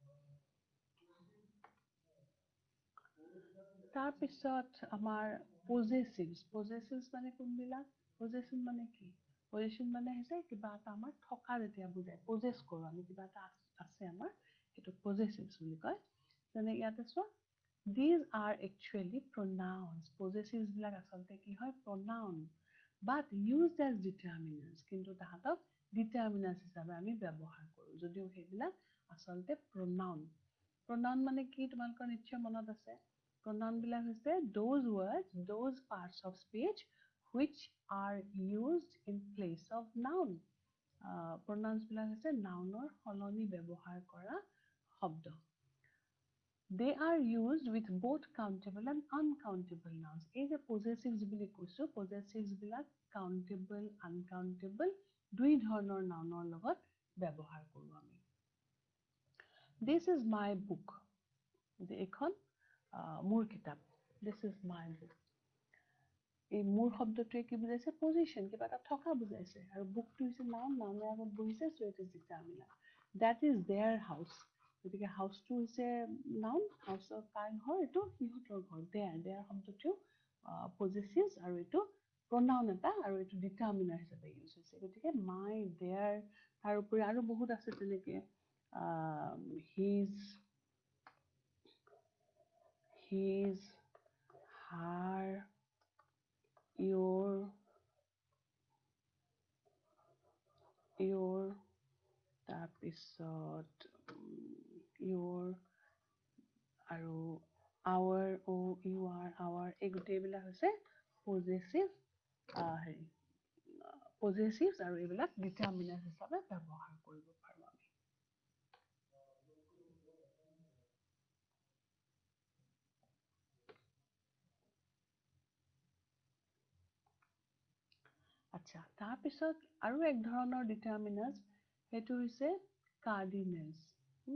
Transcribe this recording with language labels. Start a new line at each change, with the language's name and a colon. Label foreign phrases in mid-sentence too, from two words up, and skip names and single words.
Assamese: তাৰপিছত আমাৰ পজেচিভছ মানে কোনবিলাক পজেচিভ মানে কি পজেচিভ মানে হৈছে কিবা এটা আমাৰ থকা যেতিয়া বুজায় পজেচ কৰোঁ আমি কিবা এটা আছে আমাৰ সেইটো পজেচিভছ বুলি কয় যেনে ইয়াতে চোৱা
English: These are actually pronouns
Assamese: পজেচিভছ বিলাক আচলতে কি হয়
English: pronoun but used as determinants
Assamese: কিন্তু তাহাঁতক ডিটাৰমিনাৰ্ছ হিচাপে আমি ব্যৱহাৰ কৰোঁ, যদিও সেইবিলাক আচলতে প্ৰনাউন মানে কি তোমালোকৰ নিশ্চয় মনত আছে। প্ৰনাউনবিলাক হৈছে
English: those words, those parts of speech which are used in place of noun.
Assamese: প্ৰনাউন্সবিলাক হৈছে নাউনৰ সলনি ব্যৱহাৰ কৰা শব্দ।
English: They are used with both countable and uncountable nouns.
Assamese: এই যে possessives বুলি কৈছো, possessives বিলাক countable, uncountable দুই ধৰণৰ নাউনৰ লগত ব্যৱহাৰ কৰোঁ আমি।
English: This is my book.
Assamese: এইখন মোৰ কিতাপ।
English: This is my book.
Assamese: এই মোৰ শব্দটোৱে কি বুজাইছে? পজিশ্যন, কিবা এটা থকা বুজাইছে। আৰু বুকটো হৈছে নাউন, নাউনৰ আগত বহিছে,
English: so it is determinant. That is their house.
Assamese: গতিকে হাউচটো হৈছে নাউন, হাউচৰ কাৰ ঘৰ? এইটো সিহঁতৰ ঘৰ। দেয়াৰ শব্দটো পজিটিভ আৰু এইটো প্ৰনাউন এটা আৰু এইটো ডিটাৰমিনাৰ হিচাপে ইউজ হৈছে। গতিকে
English: my, their,
Assamese: তাৰ উপৰি আৰু বহুত আছে তেনেকে
English: his, her, your, তাৰপিছত your আৰু our, you are, our,
Assamese: এই গোটেইবিলাক হৈছে possessives আৰু এইবিলাক ডিটাৰমিনাৰ হিচাপে ব্যৱহাৰ কৰিব পাৰোঁ আমি। আচ্ছা, তাৰপিছত আৰু এক ধৰণৰ ডিটাৰমিনাৰ্ছ, সেইটো হৈছে কাৰ্ডিনেলছ।